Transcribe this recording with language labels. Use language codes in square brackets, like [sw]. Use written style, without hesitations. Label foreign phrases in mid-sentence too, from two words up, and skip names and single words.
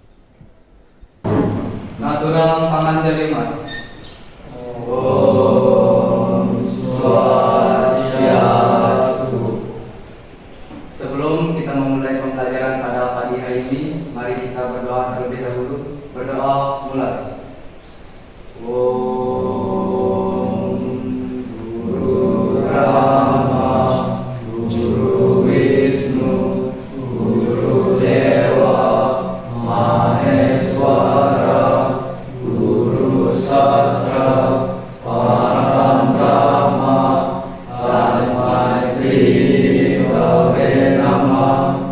[sa] Natural Panganjalima. Om Swastiastu. [id] Sebelum kita memulai pembelajaran pada pagi hari ini, mari kita berdoa terlebih dahulu. Berdoa mulai. [sa] Om Guru Brahma, Guru Wisnu, Guru Dewa, Maheswara, Guru Sastra, Param Brahma, Tasmai Sri Bhave Namah.